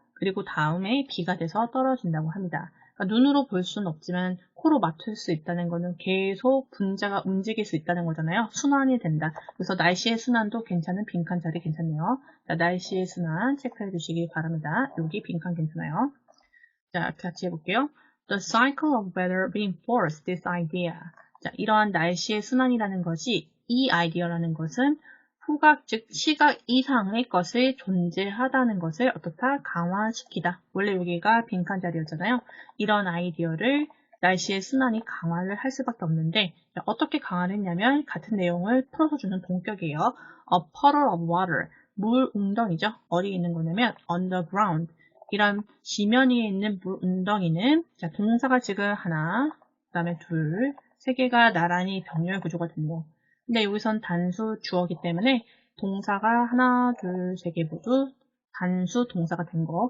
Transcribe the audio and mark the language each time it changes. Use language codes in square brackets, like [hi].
[ko] 그리고 다음에 비가 돼서 떨어진다고 합니다. 그러니까 눈으로 볼 수는 없지만 코로 맡을 수 있다는 거는 계속 분자가 움직일 수 있다는 거잖아요. 순환이 된다. 그래서 날씨의 순환도 괜찮은 빈칸 자리 괜찮네요. 자, 날씨의 순환 체크해 주시기 바랍니다. 여기 빈칸 괜찮아요. 자, 같이 해볼게요. [en] The cycle of weather reinforced this idea. [ko] 자, 이러한 날씨의 순환이라는 것이 이 아이디어라는 것은 후각, 즉 시각 이상의 것을 존재하다는 것을 어떻다? 강화시키다. 원래 여기가 빈칸 자리였잖아요. 이런 아이디어를 날씨의 순환이 강화를 할 수밖에 없는데 어떻게 강화를 했냐면 같은 내용을 풀어서 주는 동격이에요. [en] A puddle of water, [ko] 물 웅덩이죠. 어디에 있는 거냐면 underground. 이런 지면 위에 있는 물 웅덩이는 자, 동사가 지금 하나, 그 다음에 둘, 세 개가 나란히 병렬 구조가 됐네요. 근데 여기선 단수 주어기 때문에 동사가 하나, 둘, 세 개 모두 단수 동사가 된 거.